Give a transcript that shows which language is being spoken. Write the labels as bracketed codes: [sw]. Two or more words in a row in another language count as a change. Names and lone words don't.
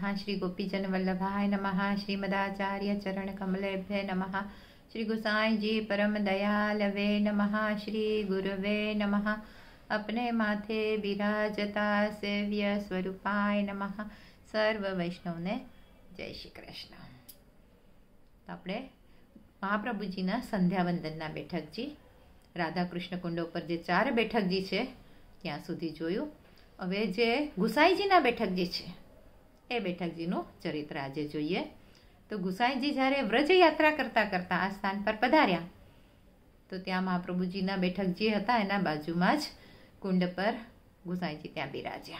[sa] श्री गोपीजन वल्लभाय नमः। श्रीमदाचार्य चरण कमलेभ्य नमः। श्री गोसाई जी परम दयालवे नमः। श्री गुरुवे नमः। [hi] अपने माथे विराजता [sa] सेव्य स्वरूपाय नमः। [gu] સર્વ વૈષ્ણવ ને જય શ્રી કૃષ્ણ। तो આપણે મહાપ્રભુજીના સંધ્યાવંદનના બેઠકજી રાધાકૃષ્ણ કુંડ ઉપર જે 4 બેઠકજી છે ત્યાં સુધી જોયું. હવે જે ગુસાઈજીના બેઠકજી છે એ બેઠકજીનું ચરિત્ર આજે જોઈએ. તો ગુસાઈજી જ્યારે વ્રજ યાત્રા કરતા કરતા આ સ્થાન પર પધાર્યા તો ત્યાં મહાપ્રભુજીના બેઠકજી હતા એના બાજુમાં જ કુંડ પર ગુસાઈજી ત્યાં બિરાજ્યા.